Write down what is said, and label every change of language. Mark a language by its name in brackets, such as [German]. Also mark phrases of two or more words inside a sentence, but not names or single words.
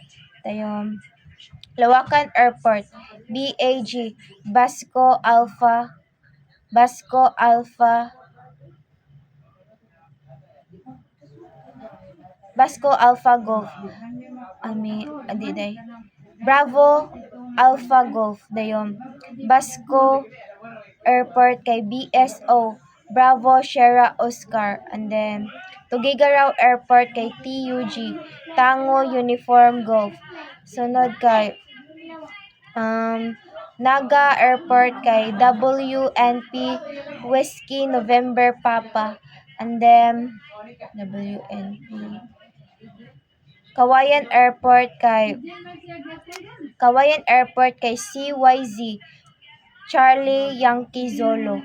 [Cebuano] Tayong Lawakan Airport, BAG, Basco Alpha, Basco Alpha, Basco Alpha Golf. Adi day. Bravo Alpha Golf dayon. Basco Airport kay BSO, Bravo Sierra Oscar, [English] and then [Cebuano] Tugigaraw Airport kay TUG, Tango Uniform Golf. Sunod kay Naga Airport kay WNP Whiskey November Papa, [English] and then [Cebuano] WNP Kawayan Airport kay CYZ Charlie Yankee Zolo.